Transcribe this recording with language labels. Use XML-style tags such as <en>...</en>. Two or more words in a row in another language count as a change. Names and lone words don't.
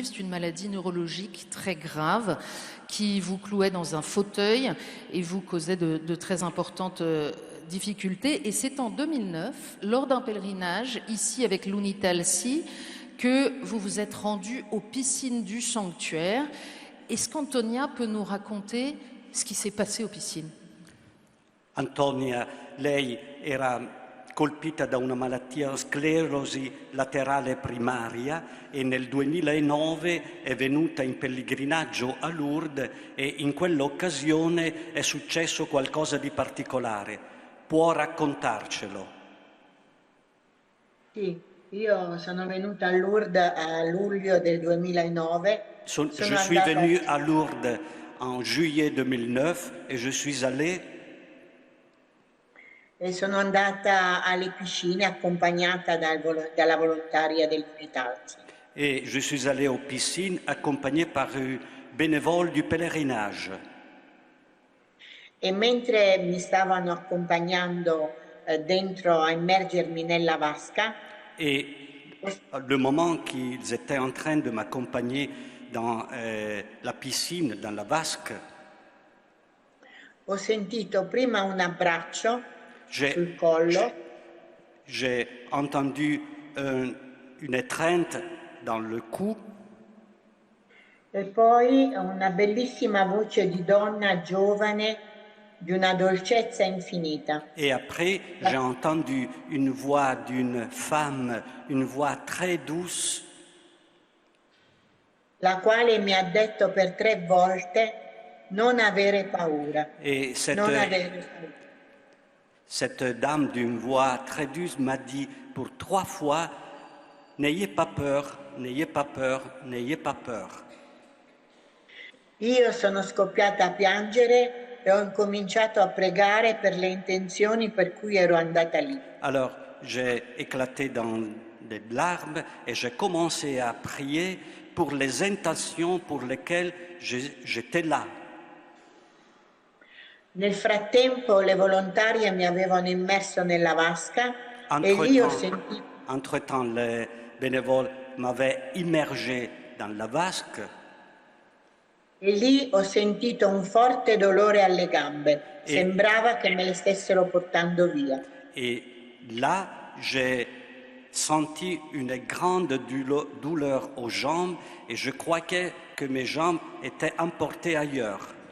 <fr>C'est une maladie neurologique très grave qui vous clouait dans un fauteuil et vous causait de très importantes difficultés. Et c'est en 2009, lors d'un pèlerinage, ici avec l'Unitalsi, que vous vous êtes rendu aux piscines du sanctuaire. Est-ce qu'Antonia peut nous raconter ce qui s'est passé aux piscines?</fr> <it>Antonia, lei era colpita da una malattia, sclerosi laterale primaria, e nel 2009 è venuta in pellegrinaggio a Lourdes e in quell'occasione è successo qualcosa di particolare. Può raccontarcelo? Sì, io sono venuta a Lourdes a luglio del 2009.</it> <fr>Je suis venu à Lourdes en juillet 2009 et je suis allé</fr> <it>e sono andata alle piscine accompagnata dalla volontaria dell'Unitalsi.</it> <fr>Et je suis allé aux piscines accompagné par une bénévole du pèlerinage.</fr> <it>E mentre mi stavano accompagnando dentro a immergermi nella vasca,</it> <fr>et le moment qu'ils étaient en train de m'accompagner dans la piscine, dans la vasque,</fr> <it>ho sentito prima un abbraccio sul collo.</it> <fr>J'ai entendu une étreinte dans le cou.</fr> <it>E poi una bellissima voce di donna giovane, di una dolcezza infinita.</it> <fr>Et après, j'ai entendu une voix d'une femme, une voix très douce,</fr> <it>la quale mi ha detto per 3 volte non avere paura.</it> <fr>Et</fr> <it>non avere paura.</it> <fr>Cette dame d'une voix très douce m'a dit pour 3 fois, n'ayez pas peur, n'ayez pas peur, n'ayez pas peur.</fr> <it>Io sono scoppiata a piangere e ho incominciato a pregare per le intenzioni per cui ero andata lì.</it> <fr>Alors, j'ai éclaté dans des larmes et j'ai commencé à prier pour les intentions pour lesquelles j'étais là.</fr> <it>Nel frattempo le volontarie mi avevano immerso nella vasca e lì ho sentito...</it> <fr>Entre-temps, les bénévoles m'avaient immergé dans la vasque.</fr> <it>E lì ho sentito un forte dolore alle gambe. Sembrava che me le stessero portando via.</it> <fr>Et là, j'ai senti une grande douleur aux jambes et je croyais que mes jambes étaient emportées ailleurs.</fr>